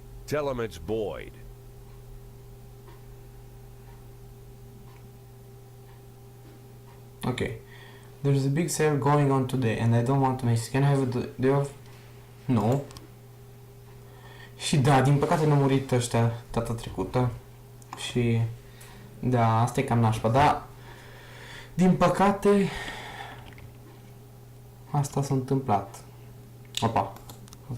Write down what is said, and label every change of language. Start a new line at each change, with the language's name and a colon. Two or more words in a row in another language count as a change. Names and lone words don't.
English: Tell him it's Boyd. Ok. There's a big sale going on today and I don't want to miss. Can I have a day off?
Romanian: Nu. Și da, din păcate n-au murit ăștia data trecută. Și da, asta e cam nașpa, dar din păcate asta s-a întâmplat. Opa. Ok.